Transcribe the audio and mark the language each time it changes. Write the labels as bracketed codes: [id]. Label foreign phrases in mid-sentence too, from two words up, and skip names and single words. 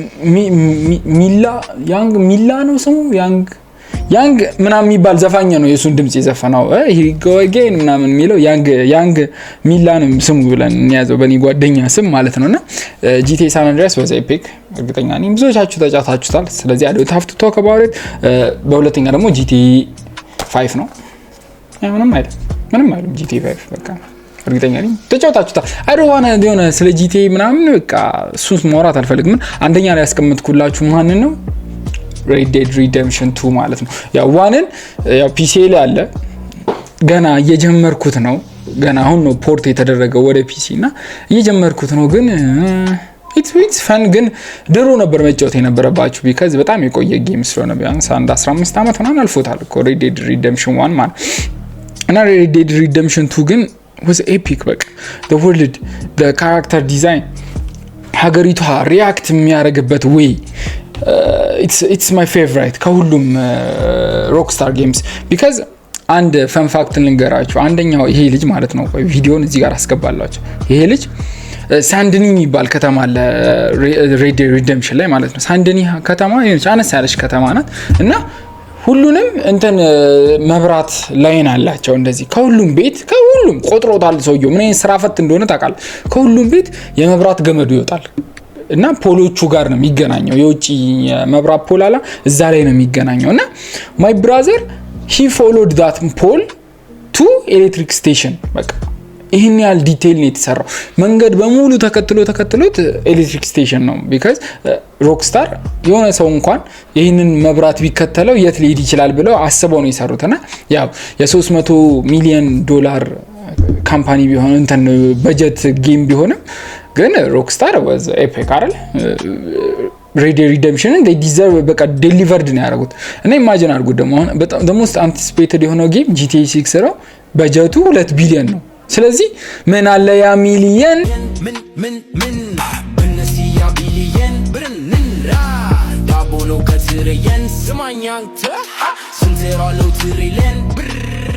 [am] ሚላ ነው ስሙ ያንግ ምናምን የሚባል ዘፋኝ ነው የሱን ድምጽ የዘፈነው ሂጎጌን ምናምን የሚለው ያንግ ሚላ ነው ስሙ ብለን እንያዘው በኔ ጓደኛ ስም ማለት ነውና [en] GTA San Andreas was epic። [am] እርግጠኛ ነኝ ብዙዎቻችሁ ተጫውታችሁታል። ስለዚህ [en] I don't have to talk about it። [am] በሁለተኛ ደግሞ GTA 5 ነው። ምንም አይደለም GTA 5 በቃ እርግጠኛ ነኝ ተጫውታችሁታል። [en] I don't want to [am] የሆነ ስለ GTA ምናምን በቃ እሱን ማውራት አልፈልግም። አንደኛ ላይ ያስቀምጥኩላችሁ ማንን ነው Red Dead Redemption 2 ማለት ነው። ያው ዋንን ያው PC ላይ አለ ገና እየጀመርኩት ነው። ገና አሁን ነው ፖርት የተደረገው ወደ PC እና እየጀመርኩት ነው። ግን [en] it's fun። [am] ግን ድሮ ነበር መጫወት የነበረባችሁ because በጣም የቆየ ጌም ስለሆነ ቢያንስ 15 አመት ምናምን አልፎታል እኮ Red Dead Redemption 1 ማለት እና Red Dead Redemption 2 ግን [en] was epic። [am] በቃ [en] the world the character design [am] ሀገሪቷ ሪአክት የሚያደርግበት [en] way it's my favorite [am] ከሁሉም Rockstar games because አንድ [en] fun fact [am] ልንገራችሁ። አንደኛው ይሄ ልጅ ማለት ነው ቪዲዮን እዚህ ጋር አስገባላችሁ። ይሄ ልጅ ሳንድኒ የሚባል ከተማ አለ Red Dead Redemption ላይ ማለት ነው። ሳንድኒ ከተማ የሆነች አነስ ያለች ከተማ ናት እና ሁሉንም እንትን መብራት ላይን አላቸው እንደዚህ ከሁሉም ቆጥሮታል ሰውየው ምን አይነት ስራ ፈት እንደሆነ ታውቃለህ። ከሁሉም ቤት የመብራት ገመዱ ይወጣል እና ፖሎቹ ጋር ነው የሚገናኘው የውጪ መብራት ፖል አላ እዛ ላይ ነው የሚገናኘው እና [en] my brother he followed that pole to electric station [am] በቃ ይሄን ያህል ዲቴይል ነው የተሰራው መንገድ በሙሉ ተከትሎት [en] electric station [am] ነው because ሮክስታር የሆነ ሰው እንኳን ይሄንን መብራት ቢከተለው የት ሊሄድ ይችላል ብለው አስበው ነው የሰሩትና ያው የ300 ሚሊዮን ዶላር ካምፓኒ ቢሆን እንትን በጀት ጌም ቢሆንም ግን ሮክስታር [en] was epic [am] አይደል Red Dead Redemption [en] they deserve [am] በቃ delivered ነው ያደረጉት እና ኢማጂን አድርጉት ደግሞ በጣም [en] the most anticipated [am] የሆነው ጌም GTA 6 ነው በጀቱ 2 ቢሊዮን ነው ስለዚህ ምን አለ ያ ሚሊየን ምን በነሲያ ቢሊየን ብርንራ ዳቦ ነው ከትረየን ስማኛንተ ስንቴራለው ትሪለን ብር